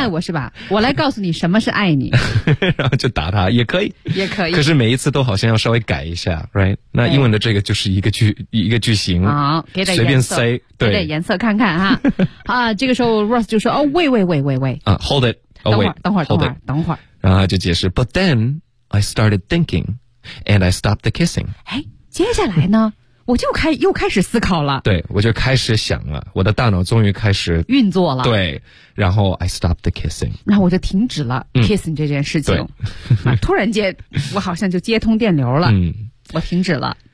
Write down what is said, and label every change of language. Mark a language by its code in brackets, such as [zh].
[zh] 爱我是吧，我来告诉你什么是爱你然后就打他也可以，也可以，可是每一次都好像要稍微改一下 right， 那英文的这个就是一个句型，好、哦，给点随便塞，对，给点颜色看看哈啊，这个时候 Ross 就说哦，喂 [en] 啊 hold it、oh, [zh] 等会儿然后就解释 [en] but then I started thinking and I stopped the kissing， [zh] 哎，接下来呢我就又开始思考了，对，我就开始想了，我的大脑终于开始运作了，对，然后 [en] I stopped the kissing， [zh] 那我就停止了 kissing 这件事情、突然间我好像就接通电流了、我停止了，